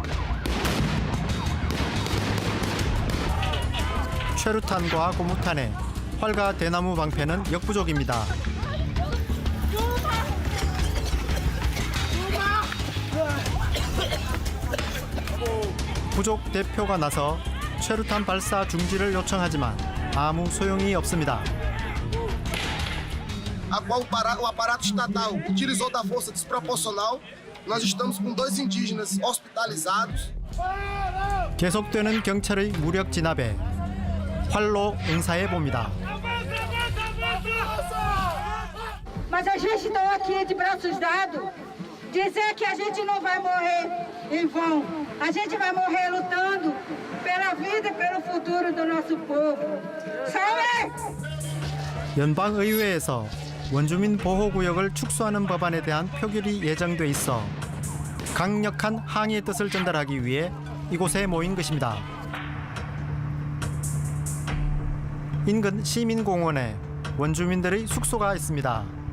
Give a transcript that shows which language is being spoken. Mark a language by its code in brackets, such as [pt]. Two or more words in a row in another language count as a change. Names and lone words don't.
[ko] 최루탄과 고무탄에 활과 대나무 방패는 역부족입니다. 부족 대표가 나서 최루탄 발사 중지를 요청하지만 아무 소용이 없습니다. [pt] a qual o aparato estatal utilizou da força desproporcional. Nós estamos com 2 indígenas hospitalizados. [ko] 계속되는 경찰의 무력 진압에 활로 응사해 봅니다. [pt] Mas a gente está aqui de braços dados, dizer que a gente não vai morrer em vão. A gente vai morrer lutando pela vida e pelo futuro do nosso povo. Salve! [ko] 연방의회에서 원주민 보호구역을 축소하는 법안에 대한 표결이 예정돼 있어 강력한 항의의 뜻을 전달하기 위해 이곳에 모인 것입니다. 인근 시민공원에 원주민들의 숙소가 있습니다.